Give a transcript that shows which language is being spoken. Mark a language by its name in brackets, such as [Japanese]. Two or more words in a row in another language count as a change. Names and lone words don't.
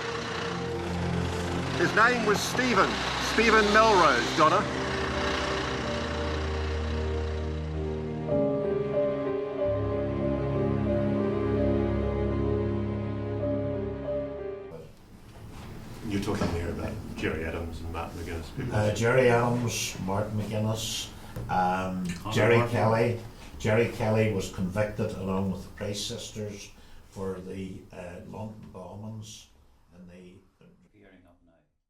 [English] His name was Stephen Melrose, Donna. You're talking here about Gerry Adams and Martin McGuinness. Gerry Adams, Martin McGuinness, Gerry Kelly. Gerry Kelly was convicted along with the Price sisters for the London bombings and the Gearing up now.